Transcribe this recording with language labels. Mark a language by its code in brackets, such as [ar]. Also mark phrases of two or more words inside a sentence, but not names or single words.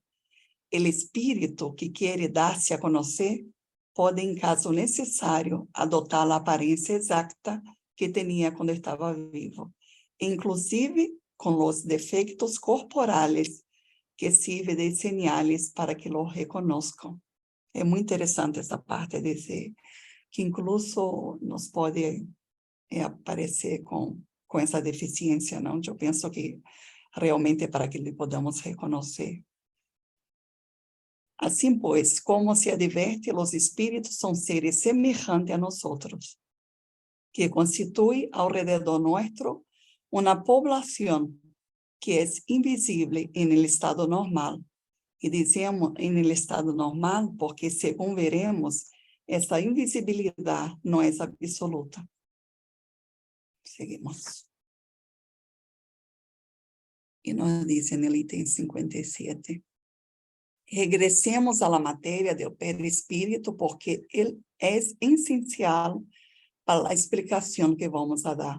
[es] El espíritu que quiere darse a conocer puede, en caso necesario, adoptar la apariencia exacta que tenía cuando estaba vivo, inclusive con los defectos corporales que sirven de señales para que lo reconozcan. Es muy interesante esta parte, dice que incluso nos puede aparecer con [pt] essa deficiência, não? Eu penso que realmente é para que lhe podamos reconhecer. Assim, pois, como se adverte, os espíritos são seres semelhantes a nós, que constitui ao redor nuestro uma poblação que é invisível em el estado normal. E dizemos em el estado normal porque, según veremos, essa invisibilidade não é absoluta. [es] Seguimos. Y nos dice en el ítem 57, regresemos a la materia del perispíritu porque él es esencial para la explicación que vamos a dar.